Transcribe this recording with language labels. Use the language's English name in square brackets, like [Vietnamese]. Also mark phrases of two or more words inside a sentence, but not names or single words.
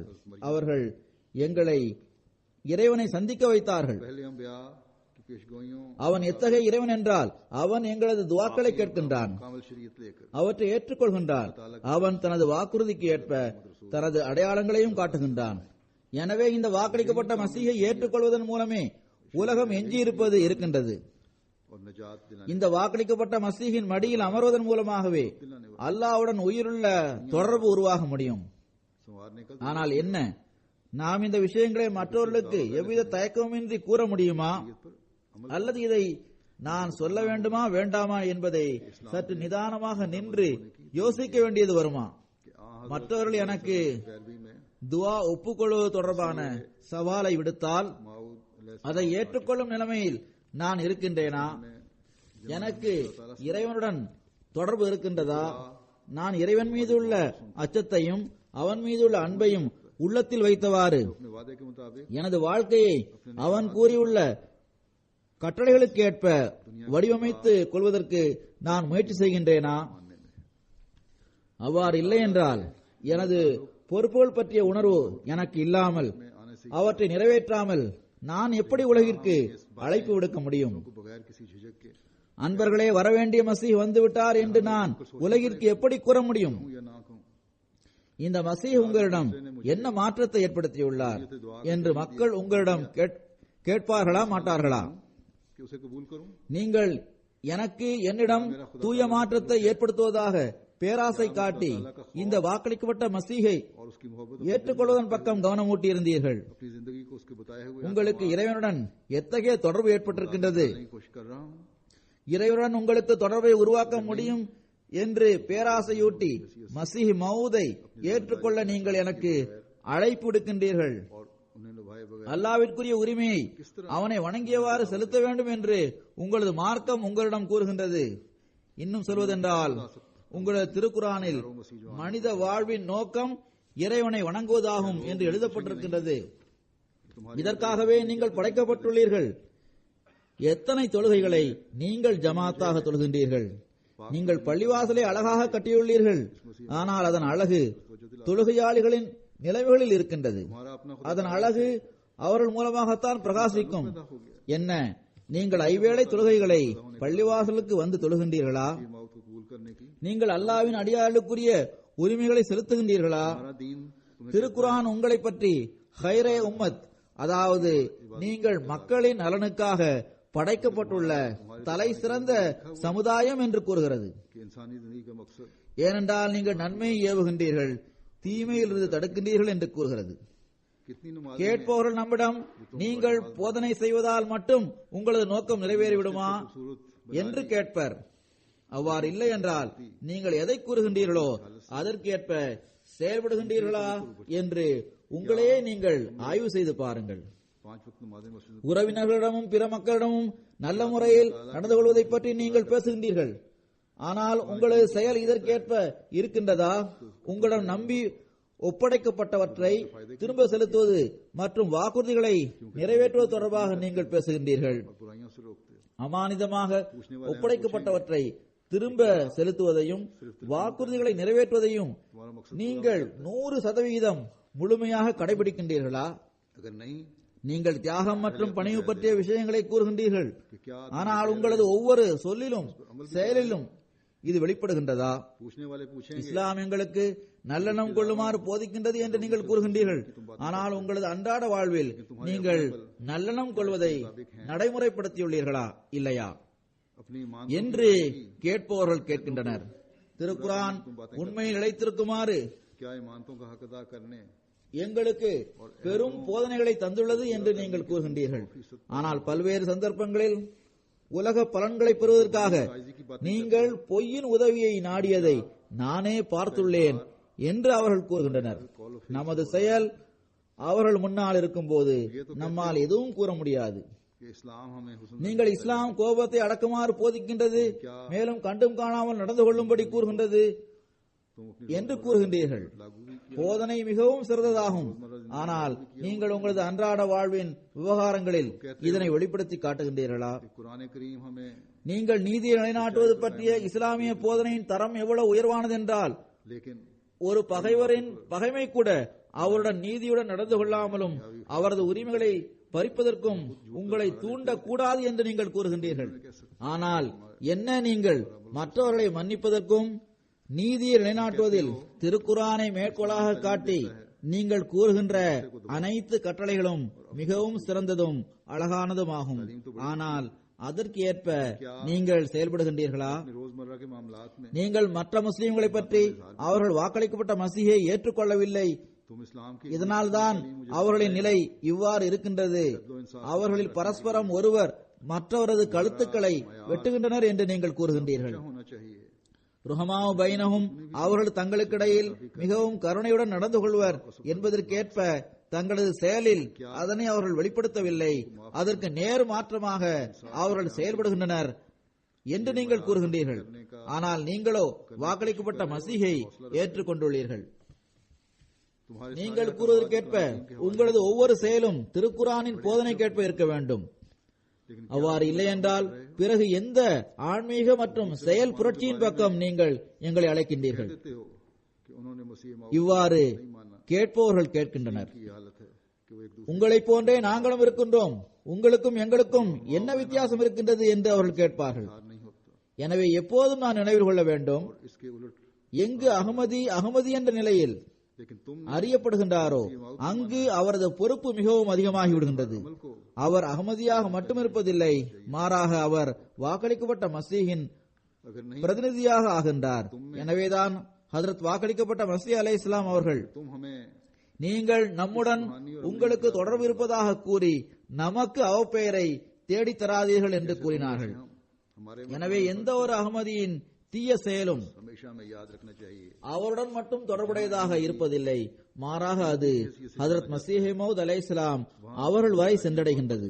[Tamil] அவர்கள் எங்களை இறைவனை சந்திக்க வைத்தார்கள். [Urdu] پہلے انبیا کی پیشگوئیوں [Tamil] அவன் எத்தகைய இறைவன் என்றால் அவன் எங்களது துஆக்களை கேட்கின்றான், [Urdu] کامل شریعت لے کر [Tamil] அவற்றை ஏற்றுக்கொள்கின்றான். அவன் தனது வாக்குறுதிக்கு ஏற்ப தனது அடையாளங்களையும் காட்டுகின்றான். எனவே இந்த வாக்களிக்கப்பட்ட மசீஹை ஏற்றுக்கொள்வதன் மூலமே உலகம் எஞ்சியிருப்பது இருக்கின்றது. [Urdu] اور نجات دلانے [Tamil] இந்த வாக்களிக்கப்பட்ட மசீஹின் மடியில் அமர்வதன் மூலமாகவே அல்லாஹ்வுடன் உயிருள்ள தொடர்பு உருவாக முடியும். [Urdu] سنوارنے کا [Tamil] ஆனால் என்ன, நாம் இந்த விஷயங்களை மற்றவர்களுக்கு எவ்வித தயக்கமின்றி கூற முடியுமா, அல்லது இதை நான் சொல்ல வேண்டுமா வேண்டாமா என்பதை சற்று நிதானமாக நின்று யோசிக்க வேண்டியது வருமா? மற்றவர்கள் எனக்கு [Urdu] پیروی میں [Tamil] துஆ ஒப்புக்கொள்வது தொடர்பான சவாலை விடுத்தால் [Urdu] माऊद [Tamil] அதை ஏற்றுக்கொள்ளும் நிலைமையில் நான் இருக்கின்றேனா? எனக்கு இறைவனுடன் தொடர்பு இருக்கின்றதா? நான் இறைவன் மீது உள்ள அச்சத்தையும் அவன் மீது உள்ள அன்பையும் உள்ளத்தில் வைத்தவாறு [Urdu] اپنے وعدے کے مطابق [Tamil] எனது வாழ்க்கையை அவன் கூறியுள்ள கட்டளைகளுக்கு ஏற்ப வடிவமைத்து கொள்வதற்கு நான் முயற்சி செய்கின்றேனா? அவ்வாறு இல்லை என்றால் எனது பொறுப்புகள் பற்றிய உணர்வு எனக்கு இல்லாமல் அவற்றை நிறைவேற்றாமல் நான் எப்படி உலகிற்கு அழைப்பு விடுக்க முடியும்? [Urdu] کو بغیر کسی جھجک کے [Tamil] அன்பர்களே, வரவேண்டிய மசீஹ் வந்துவிட்டார் என்று நான் உலகிற்கு எப்படி கூற முடியும்? [Urdu] یا نہ کہوں [Tamil] இந்த மசீஹ் உங்களிடம் என்ன மாற்றத்தை ஏற்படுத்தியுள்ளார் என்று மக்கள் உங்களிடம் கேட்பார்களா மாட்டார்களா? [Urdu] کہ اسے قبول کروں [Tamil] நீங்கள் எனக்கு என்னிடம் தூய மாற்றத்தை ஏற்படுத்துவதாக பேராசை காட்டி இந்த வாக்களிக்கப்பட்ட மசீஹை [Urdu] اور اس کی محبت [Tamil] ஏற்றுக்கொள்வதன் பக்கம் கவனமூட்டியிருந்தீர்கள். [Urdu] اپنی زندگی کو اس کے بتائے ہوئے [Tamil] உங்களுக்கு இறைவனுடன் எத்தகைய தொடர்பு ஏற்பட்டிருக்கின்றது? [Urdu] کی کوشش کر رہا ہوں [Tamil] இறைவனுடன் உங்களுக்கு தொடர்பை உருவாக்க முடியும் என்று பேராசையூட்டி மசீஹ் மவுதை ஏற்றுக்கொள்ள நீங்கள் எனக்கு அழைப்பு விடுக்கின்றீர்கள். [Urdu] اور انہیں نبھائے بغیر [Tamil] அல்லாஹ்விற்குரிய உரிமையை அவனை வணங்கியவாறு செலுத்த வேண்டும் என்று உங்களது மார்க்கம் உங்களிடம் கூறுகின்றது. இன்னும் சொல்வதென்றால் உங்களது திருக்குரானில் மனித வாழ்வின் நோக்கம் இறைவனை வணங்குவதாகும் என்று எழுதப்பட்டிருக்கின்றது. இதற்காகவே நீங்கள் படைக்கப்பட்டுள்ளீர்கள். எத்தனை தொழுகைகளை நீங்கள் ஜமாத்தாக தொழுகின்றீர்கள்? நீங்கள் பள்ளிவாசலை அழகாக கட்டியுள்ளீர்கள். ஆனால் அதன் அழகு தொழுகையாளிகளின் நிலைமைகளில் இருக்கின்றது. [Urdu] ہمارا اپنا [Tamil] அதன் அழகு அவர்கள் மூலமாகத்தான் பிரகாசிக்கும். என்ன, நீங்கள் ஐவேளை தொழுகைகளை பள்ளிவாசலுக்கு வந்து தொழுகின்றீர்களா? [Urdu] موت کو قبول کرنے کی [Tamil] நீங்கள் அல்லாஹ்வின் அடியாளுக்குரிய உரிமைகளை செலுத்துகின்றீர்களா? [Urdu] ہمارا دین تمہیں [Tamil] திருக்குரான் உங்களை பற்றி [Arabic] خير أمة, [Tamil] அதாவது நீங்கள் மக்களின் நலனுக்காக படைக்கப்பட்டுள்ள தலை சிறந்த சமுதாயம் என்று கூறுகிறது. [Urdu] کہ انسانی زندگی کا مقصد [Tamil] ஏனென்றால் நீங்கள் நன்மையை ஏவுகின்றீர்கள், தீமையிலிருந்து தடுக்கின்றீர்கள் என்று கூறுகிறது. [Urdu] کتنی نمازیں [Tamil] கேட்பவர்கள் நம்மிடம் நீங்கள் போதனை செய்வதால் மட்டும் உங்களது நோக்கம் நிறைவேறிவிடுமா என்று கேட்பர். அவ்வாறு இல்லை என்றால் நீங்கள் எதை கூறுகின்றீர்களோ அதற்கேற்ப செயல்படுகின்றீர்களா என்று உங்களையே நீங்கள் ஆய்வு செய்து பாருங்கள். [Urdu] 5 وقت نمازیں مسجد [Tamil] உறவினர்களிடமும் பிற மக்களிடமும் நல்ல முறையில் நடந்து கொள்வதை பற்றி நீங்கள் பேசுகின்றீர்கள். ஆனால் உங்களது செயல் இதற்கேற்ப இருக்கின்றதா? உங்களிடம் நம்பி ஒப்படைக்கப்பட்டவற்றை திரும்ப செலுத்துவது மற்றும் வாக்குறுதிகளை நிறைவேற்றுவது தொடர்பாக நீங்கள் பேசுகின்றீர்கள். [Urdu] برائیوں سے روکتے ہو. [Tamil] அமானிதமாக ஒப்படைக்கப்பட்டவற்றை திரும்ப செலுத்துவதையும் வாக்குறுதிகளை நிறைவேற்றுவதையும் நீங்கள் 100% முழுமையாக கடைபிடிக்கின்றீர்களா? [Urdu] اگر نہیں [Tamil] நீங்கள் தியாகம் மற்றும் பணிவு பற்றிய விஷயங்களை கூறுகின்றீர்கள். [Urdu] کہ کیا [Tamil] ஆனால் உங்களது ஒவ்வொரு சொல்லிலும் செயலிலும் இது வெளிப்படுகின்றதா? [Urdu] پوچھنے والے پوچھیں گے [Tamil] இஸ்லாம் எங்களுக்கு நல்லெண்ணம் கொள்ளுமாறு போதிக்கின்றது என்று நீங்கள் கூறுகின்றீர்கள். ஆனால் உங்களது அன்றாட வாழ்வில் நீங்கள் நல்லெண்ணம் கொள்வதை நடைமுறைப்படுத்தியுள்ளீர்களா இல்லையா [Urdu] اپنی ایمان [Tamil] என்று கேட்பவர்கள் கேட்கின்றனர். திருக்குரான் உண்மையில் நிலைத்திருக்குமாறு [Urdu] کیا ایمانتوں کا حق ادا کرنے [Tamil] எங்களுக்கு பெரும் போதனைகளை தந்துள்ளது என்று நீங்கள் கூறுகின்றீர்கள். ஆனால் பல்வேறு சந்தர்ப்பங்களில் உலக பலன்களை பெறுவதற்காக நீங்கள் பொய்யின் உதவியை நாடியதை நானே பார்த்துள்ளேன் என்று அவர்கள் கூறுகின்றனர். நமது செயல் அவர்கள் முன்னால் இருக்கும்போது நம்மால் எதுவும் கூற முடியாது. [Urdu] کہ اسلام ہمیں حسن [Tamil] நீங்கள் இஸ்லாம் கோபத்தை அடக்குமாறு போதிக்கின்றது, மேலும் கண்டும் காணாமல் நடந்து கொள்ளும்படி கூறுகின்றது [Urdu] تم اپنی [Tamil] என்று கூறுகின்றீர்கள். [Urdu] لاگو بھی [Tamil] போதனை மிகவும் சிறந்ததாகும். ஆனால் நீங்கள் உங்களது அன்றாட வாழ்வின் விவகாரங்களில் இதனை வெளிப்படுத்தி காட்டுகின்றீர்களா? [Urdu] کہ قرآن کریم ہمیں [Tamil] நீங்கள் நீதியை நிலைநாட்டுவது பற்றிய இஸ்லாமிய போதனையின் தரம் எவ்வளவு உயர்வானது என்றால் [Urdu] लेकिन [Tamil] ஒரு பகைவரின் பகைமை கூட அவருடன் நீதியுடன் நடந்து கொள்ளாமலும் அவரது உரிமைகளை பறிப்பதற்கும் உங்களை தூண்டக்கூடாது என்று நீங்கள் கூறுகின்றீர்கள். ஆனால் என்ன நீங்கள் மற்றவர்களை மன்னிப்பதற்கும் நீதியை நிலைநாட்டுவதில் திருக்குரானை மேற்கோளாக காட்டி நீங்கள் கூறுகின்ற அனைத்து கட்டளைகளும் மிகவும் சிறந்ததும் அழகானதுமாகும். ஆனால் அதற்கு ஏற்ப நீங்கள் செயல்படுகின்றீர்களா? [Urdu] روزمرہ کے معاملات میں [Tamil] நீங்கள் மற்ற முஸ்லிம்களை பற்றி அவர்கள் வாக்களிக்கப்பட்ட மசீஹை ஏற்றுக்கொள்ளவில்லை, [Urdu] تم اسلام کی [Tamil] இதனால்தான் அவர்களின் நிலை இவ்வாறு இருக்கின்றது, அவர்களில் பரஸ்பரம் ஒருவர் மற்றவரது கழுத்துக்களை வெட்டுகின்றனர் என்று நீங்கள் கூறுகின்றீர்கள். [Urdu] ہونا چاہیے [Arabic] رحماء بينهم [Tamil] அவர்கள் தங்களுக்கிடையில் மிகவும் கருணையுடன் நடந்து கொள்வர் என்பதற்கேற்ப தங்களது செயலில் அதனை அவர்கள் வெளிப்படுத்தவில்லை, அதற்கு நேர் மாற்றமாக அவர்கள் செயல்படுகின்றனர் என்று நீங்கள் கூறுகின்றீர்கள். ஆனால் நீங்களோ வாக்களிக்கப்பட்ட மசீஹை ஏற்றுக்கொண்டுள்ளீர்கள். [Urdu] तुम्हारे [Tamil] நீங்கள் கூறுவதற்கேற்ப உங்களது ஒவ்வொரு செயலும் திருக்குரானின் போதனைக்கேற்ப இருக்க வேண்டும். அவ்வாறு இல்லை என்றால் பிறகு எந்த ஆன்மீக மற்றும் செயல் புரட்சியின் பக்கம் நீங்கள் எங்களை அழைக்கின்றீர்கள்? [Urdu] کہتے ہو کہ انہوں نے مسیح موت [Tamil] இவ்வாறு கேட்பவர்கள் கேட்கின்றனர். [Urdu] کی حالت ہے کہ وہ ایک دوسرے [Tamil] உங்களைப் போன்றே நாங்களும் இருக்கின்றோம், உங்களுக்கும் எங்களுக்கும் என்ன வித்தியாசம் இருக்கின்றது என்று அவர்கள் கேட்பார்கள். [Urdu] ہار نہیں ہوتا. [Tamil] எனவே எப்போதும் நான் நினைவில் கொள்ள வேண்டும், [Urdu] اس کے الٹ [Tamil] எங்கு அகமதி என்ற நிலையில் [Urdu] لیکن تم [Tamil] அறியப்படுகின்றாரோ அங்கு அவரது பொறுப்பு மிகவும் அதிகமாகி விடுகின்றது. [Urdu] को [Tamil] அவர் அகமதியாக மட்டும் இருப்பதில்லை, மாறாக அவர் வாக்களிக்கப்பட்ட மசீஹின் [Urdu] اگر نہیں [Tamil] பிரதிநிதியாக ஆகின்றார். எனவேதான் ஹஜ்ரத் வாக்களிக்கப்பட்ட மசீஹ் அலைஹிஸ்ஸலாம் அவர்கள் [Urdu] تم ہمیں [Tamil] நீங்கள் நம்முடன் உங்களுக்கு தொடர்பு இருப்பதாக கூறி நமக்கு அவப்பெயரை தேடித் தராதீர்கள் என்று கூறினார்கள். [Urdu] हमारे [Tamil] எனவே எந்த ஒரு அகமதியின் தீய செயலும் [Urdu] ہمیشہ میں یاد رکھنا چاہیے. [Tamil] அவருடன் மட்டும் தொடர்புடையதாக இருப்பதில்லை, மாறாக அது ஹஜ்ரத் மசீஹ் மவ்ஊத் அலைஹிஸ்ஸலாம் அவர்கள் வரை சென்றடைகின்றது.